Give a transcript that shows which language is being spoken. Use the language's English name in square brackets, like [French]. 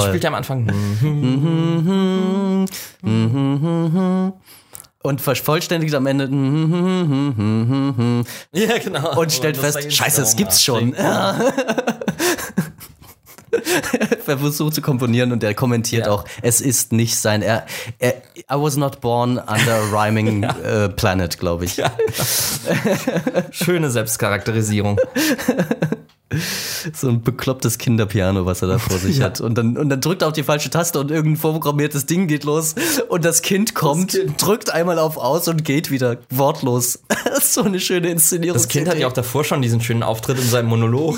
[German] Was spielt der am Anfang? Und vervollständigt am Ende. Ja, genau. Und stellt fest, scheiße, es gibt's schon. Er versucht zu komponieren und er kommentiert auch, es ist nicht sein. [English] I was not born under a rhyming planet, [German] glaube ich. Ja. Schöne Selbstcharakterisierung. So ein beklopptes Kinderpiano, was er da vor sich hat. Und dann drückt er auf die falsche Taste und irgendein vorprogrammiertes Ding geht los. Und das Kind kommt, drückt einmal auf aus und geht wieder wortlos. So eine schöne Inszenierung. Das Kind hat ja auch davor schon diesen schönen Auftritt in seinem Monolog,